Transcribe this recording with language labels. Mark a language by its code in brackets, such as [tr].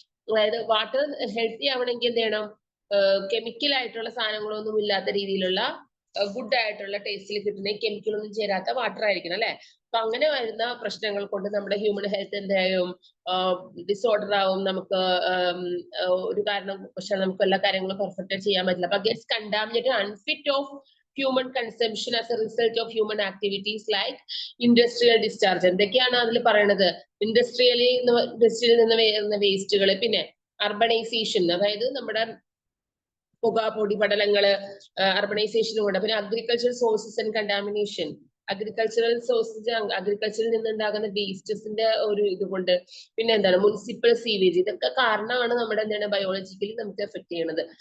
[ml] അതായത് water healthy ആവണമെങ്കിൽ എന്ത് ചെയ്യണം? കെമിക്കൽ ആയിട്ടുള്ള സാധനങ്ങളൊന്നും ഇല്ലാത്ത രീതിയിലുള്ള ഗുഡ് ആയിട്ടുള്ള ടേസ്റ്റിൽ കിട്ടുന്ന കെമിക്കൽ ഒന്നും ചേരാത്ത വാട്ടർ ആയിരിക്കണം അല്ലെ. അപ്പൊ അങ്ങനെ വരുന്ന പ്രശ്നങ്ങൾ കൊണ്ട് നമ്മുടെ ഹ്യൂമൻ ഹെൽത്ത് എന്തായാലും ഡിസോർഡർ ആവും. നമുക്ക് ഒരു കാരണം പക്ഷെ നമുക്ക് എല്ലാ കാര്യങ്ങളും പെർഫെക്റ്റ് ചെയ്യാൻ പറ്റില്ല. [en] അപ്പൊ gets contaminated, unfit of human consumption as a result of human activities like industrial discharge. [ml] എന്തൊക്കെയാണ് അതിൽ പറയുന്നത്? ഇൻഡസ്ട്രിയിൽ നിന്ന് വരുന്ന വേസ്റ്റുകൾ, പിന്നെ അർബണൈസേഷൻ, അതായത് നമ്മുടെ പുക, പൊടി പടലങ്ങള്, അർബണൈസേഷനും കൊണ്ട്, പിന്നെ [en] agricultural sources and contamination, [ml] agricultural sources, അഗ്രികൾച്ചറിൽ നിന്നുണ്ടാകുന്ന വേസ്റ്റസിന്റെ ഒരു ഇതുകൊണ്ട്, പിന്നെ എന്താണ് മുനിസിപ്പൽ സീവേജ്, ഇതൊക്കെ കാരണമാണ് നമ്മുടെ എന്താണ് ബയോളജിക്കലി നമുക്ക് എഫക്ട് ചെയ്യുന്നത്.